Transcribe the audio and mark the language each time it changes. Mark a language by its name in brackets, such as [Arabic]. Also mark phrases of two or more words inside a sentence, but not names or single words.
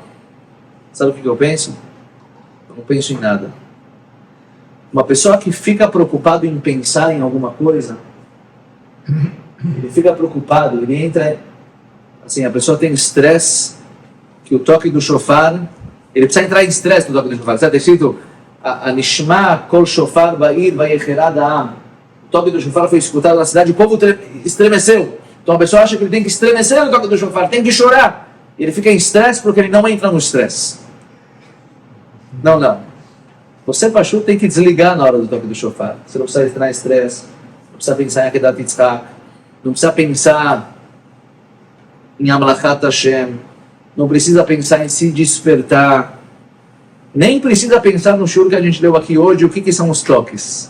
[Portuguese] Sabe o que eu penso? Eu não penso em nada. Uma pessoa que fica preocupado em pensar em alguma coisa, ele fica preocupado, ele entra, assim, a pessoa tem estresse, que o toque do shofar, ele precisa entrar em estresse no toque do shofar. Está escrito, [Hebrew] אנשמע קול שופר בעיר ויחרד העם. [Portuguese] O toque do shofar foi escutado na cidade, o povo estremeceu. Então a pessoa acha que ele tem que estremecer no toque do shofar, tem que chorar. Ele fica em estresse porque ele não entra no estresse. Não. Você, Pachu, tem que desligar na hora do toque do shofar. Você não precisa entrar em estresse, não precisa pensar em Akedat Yitzhak, não precisa pensar em [Hebrew] המלכת השם, [Portuguese] não precisa pensar em se despertar, nem precisa pensar no shur que a gente leu aqui hoje, o que são os toques.